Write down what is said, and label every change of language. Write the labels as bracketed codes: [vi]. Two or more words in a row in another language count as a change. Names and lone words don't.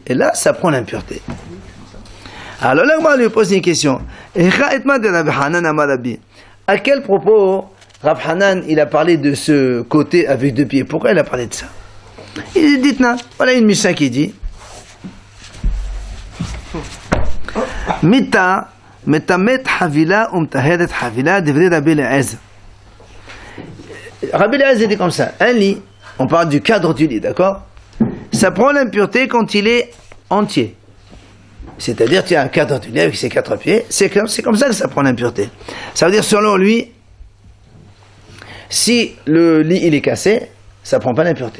[fr] Et là, ça prend l'impureté. Alors là, on lui pose une question. À quel propos Rav Hanan, il a parlé de ce côté avec 2 pieds? Pourquoi il a parlé de ça? Il dit, voilà une Mishnah qui dit [he] מיטה מטמאת חוליא ומטהרת חוליא [fr] devrait Rabbi Eliezer. Rabbi Eliezer dit comme ça, un lit, on parle du cadre du lit, d'accord? Ça prend l'impureté quand il est entier. C'est-à-dire, tu as un cadre du lit avec ses 4 pieds, c'est comme ça que ça prend l'impureté. Ça veut dire, selon lui, si le lit il est cassé, ça prend pas l'impureté.